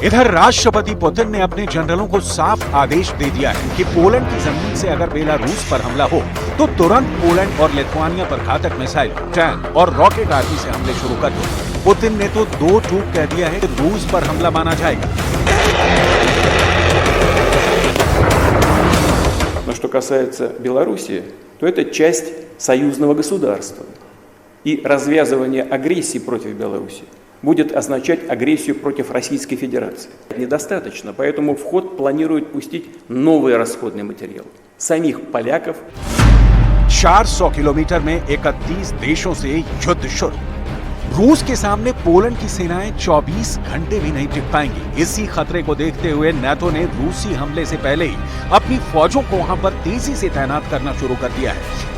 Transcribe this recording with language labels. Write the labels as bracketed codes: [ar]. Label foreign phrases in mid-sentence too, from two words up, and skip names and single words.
[hi] इधर राष्ट्रपति पुतिन ने अपने जनरलों को साफ आदेश दे दिया है कि पोलैंड की जमीन से अगर बेलारूस पर हमला हो तो तुरंत पोलैंड और लिथुआनिया पर घातक मिसाइल, टैंक और रॉकेट आदि से हमले शुरू कर दो। पुतिन ने तो दो टूक कह दिया है कि रूस पर हमला माना जाएगा। [ru] Что касается Белоруссии, то это часть союзного государства. И развязывание агрессии против Беларуси будет означать агрессию против Российской Федерации. Недостаточно, поэтому в ход планируют пустить новый расходный материал. Самих поляков. [hi] 400 किलोमीटर में 31 देशों से युद्ध शुरू। रूस के सामने पोलैंड की सेनाएं 24 घंटे भी नहीं टिक पाएंगी। इसी खतरे को देखते हुए नाटो ने रूसी हमले से पहले ही अपनी फौजों को वहां पर तेजी से तैनात करना शुरू कर दिया है।